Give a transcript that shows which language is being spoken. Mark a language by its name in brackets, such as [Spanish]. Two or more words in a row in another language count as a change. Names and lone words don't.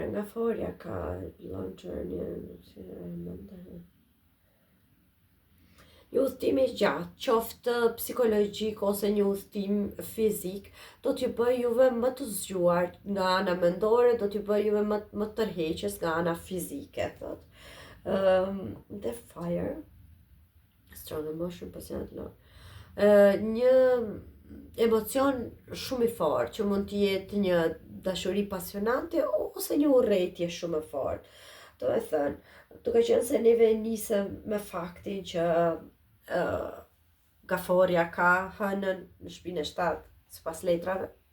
[Albanian] Gaforia ka [English] long journey, [Albanian] një udhëtim i gjatë, qoftë psikologjik ose një udhëtim fizik, do t'ju bëj juve më të zgjuar nga ana mendore, do t'ju bëj juve më tërheqës nga ana fizike, thot. [English] The Fire, strong emotion, passionate love. [Albanian] Një emocion shumë i fortë, që mund të jetë një dashuri pasionante ose një urrëtie shumë e fortë. Do të thënë, duke qenë se neve nisëm me faktin që Gaforia ka hënën në shtëpinë e 7 sipas letrave.